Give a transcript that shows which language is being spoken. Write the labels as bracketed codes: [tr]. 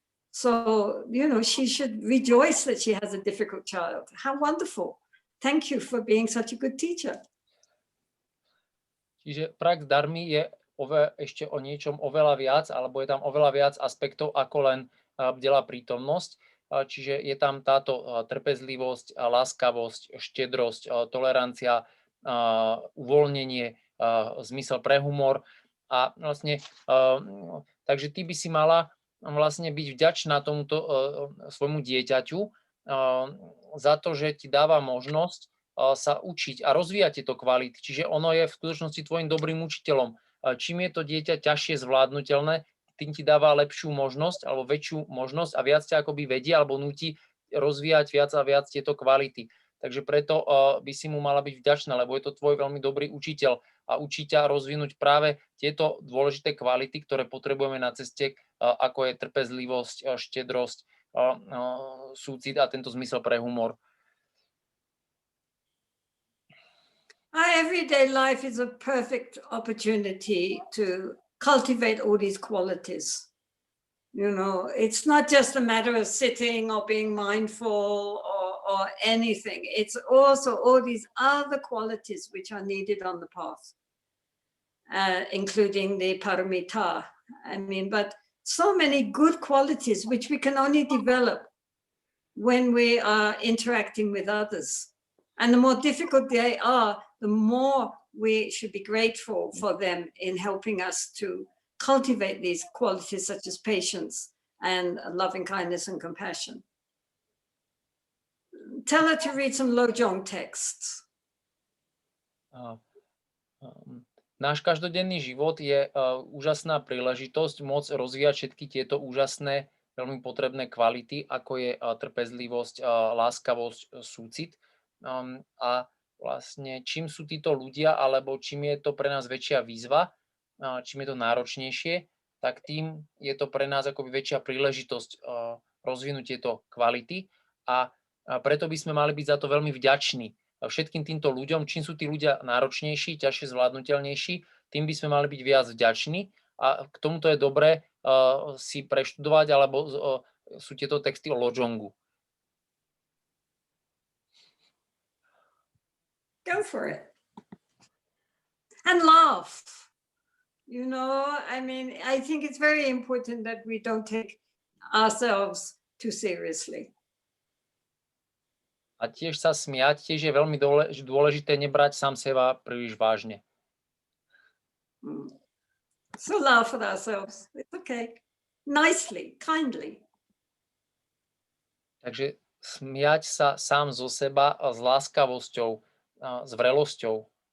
[en] So, she should rejoice that she has a difficult child. How wonderful. Thank you for being such a good teacher. [sk] Čiže prax dharmy je ešte o niečom oveľa viac, alebo je tam oveľa viac aspektov ako len bdelá prítomnosť. Čiže je tam táto trpezlivosť, láskavosť, štedrosť, tolerancia, uvoľnenie, zmysel pre humor. A vlastne, takže ty by si mala vlastne byť vďačná tomuto svojmu dieťaťu za to, že ti dáva možnosť sa učiť a rozvíjať tieto kvality. Čiže ono je v skutočnosti tvojim dobrým učiteľom. Čím je to dieťa ťažšie zvládnutelné, tým ti dáva lepšiu možnosť alebo väčšiu možnosť a viac ťa akoby vedie alebo nutí rozvíjať viac a viac tieto kvality. Takže preto by si mu mala byť vďačná, lebo je to tvoj veľmi dobrý učiteľ a učí ťa rozvinúť práve tieto dôležité kvality, ktoré potrebujeme na ceste, ako je trpezlivosť, štedrosť, súcit a tento zmysel pre humor. [en] Our everyday life is a perfect opportunity to cultivate all these qualities. You know, it's not just a matter of sitting or being mindful or anything. It's also all these other qualities which are needed on the path, including the paramita. I mean, but so many good qualities which we can only develop when we are interacting with others. And the more difficult they are, the more we should be grateful for them in helping us to cultivate these qualities such as patience and loving kindness and compassion. Tell her to read some Lojong texts. [sk] Náš každodenný život je úžasná príležitosť môcť rozvíjať všetky tieto úžasné, veľmi potrebné kvality, ako je trpezlivosť, láskavosť, súcit. A vlastne čím sú títo ľudia, alebo čím je to pre nás väčšia výzva, čím je to náročnejšie, tak tým je to pre nás akoby väčšia príležitosť rozvinúť tieto kvality a preto by sme mali byť za to veľmi vďační všetkým týmto ľuďom. Čím sú tí ľudia náročnejší, ťažšie zvládnutelnejší, tým by sme mali byť viac vďační a k tomuto je dobré si preštudovať, alebo sú tieto texty o Lojongu. [en] Go for it. And laugh. You know, I mean, I think it's very important that we don't take ourselves too seriously. [sk] A tiež sa smiať, tiež je veľmi dôležité nebrať sám seba príliš vážne. [en] So laugh at ourselves. It's okay. Nicely, kindly. [sk] Takže smiať sa sám zo seba s láskavosťou, s vrelosťou.